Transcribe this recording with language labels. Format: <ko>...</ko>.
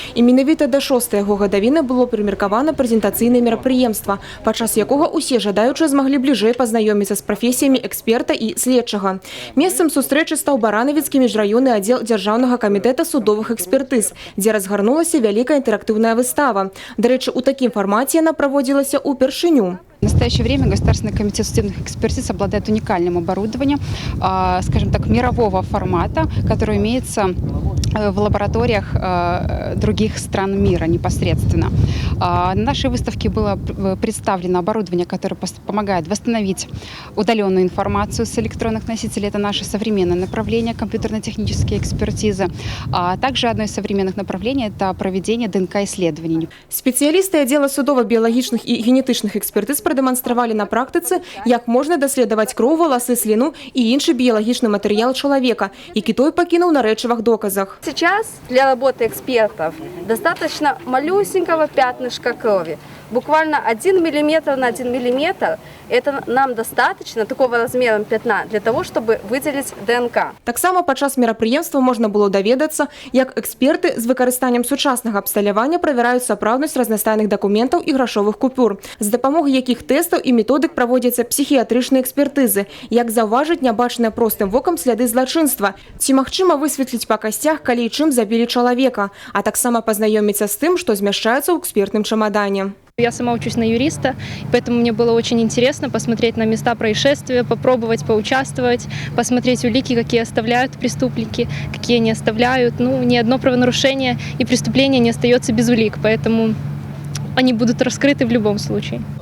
<be>І менавіта да 6-й яго гадавіны было прымеркавана прэзентацыйнае мерапрыемства, падчас якога усе жадаючыя змаглі бліжэй пазнаёміцца з прафесіямі эксперта і следчага. Месцам сустрэчы стаў Баранавіцкі міжраённы аддзел Дзяржаўнага камітэта судовых экспертыз, дзе разгарнулася вялікая інтэрактыўная выстава. Дарэчы, у такім фармаце яна праводзілася ўпершыню.</be> <ru>В настоящее время Государственный комитет судебных экспертиз обладает уникальным оборудованием, скажем так, мирового формата, которое имеется в лабораториях других стран мира непосредственно. На нашей выставке было представлено оборудование, которое помогает восстановить удаленную информацию с электронных носителей. Это наше современное направление компьютерно-технические экспертизы. А также одно из современных направлений – это проведение ДНК-исследований. Специалисты отдела судово-биологичных и генетичных экспертиз продемонстрировали на практике, как можно доследовать кровь, волосы, слину и інший биологичный материал человека, який той покинул на речевых доказах. Сейчас для работы экспертов достаточно малюсенького пятнышка крови. Буквально 1 миллиметр на 1 миллиметр. Это нам достаточно такого размера пятна для того, чтобы выделить ДНК.</ru> <be>Так само падчас мерапрыемства можна было даведацца, як эксперты з выкарыстаннем сучаснага абсталявання правяраюць сапраўднасць разнастайных дакументаў і грашовых купюр, з дапамогай якіх тэстаў і методык праводзяцца псіхіятрычныя экспертызы, як заўважыць нябачаныя простым вокам сляды злачынства, ці магчыма высветліць па касцях, калі і чым забілі чалавека, а таксама пазнаёміцца з тым, што змяшчаецца ў экспертным чамадане.</be> <ru>Я сама учусь на юриста, поэтому мне было очень интересно посмотреть на места происшествия, попробовать поучаствовать, посмотреть улики, какие оставляют преступники, какие не оставляют. Ну, ни одно правонарушение и преступление не остается без улик, поэтому они будут раскрыты в любом случае.</ru>